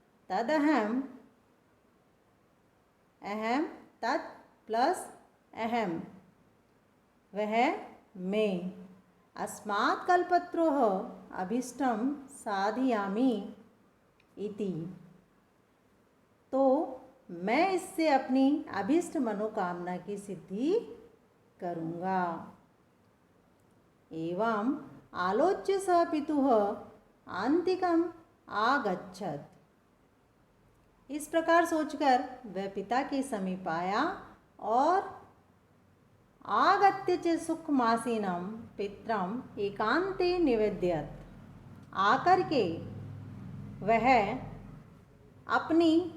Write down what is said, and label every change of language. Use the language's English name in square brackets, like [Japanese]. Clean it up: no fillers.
[Hindi] तदहम, अहम, तत् प्लस अहम, वह मैं, [Sanskrit] अस्मात् कल्पत्रोः अभीष्टं साधयामि इति, [Hindi] तो मैं इससे अपनी अभीष्ट मनोकामना की सिद्धि करूँगा। [Sanskrit] एवं आलोच्य स पितुः आन्तिकम् आगच्छत्। [Hindi] इस प्रकार सोचकर वह पिता के समीप आया और [Sanskrit] आगत्य च सुखमासीनं पितरम् एकांते निवेदयत्। [Hindi] आकर के वह अपनी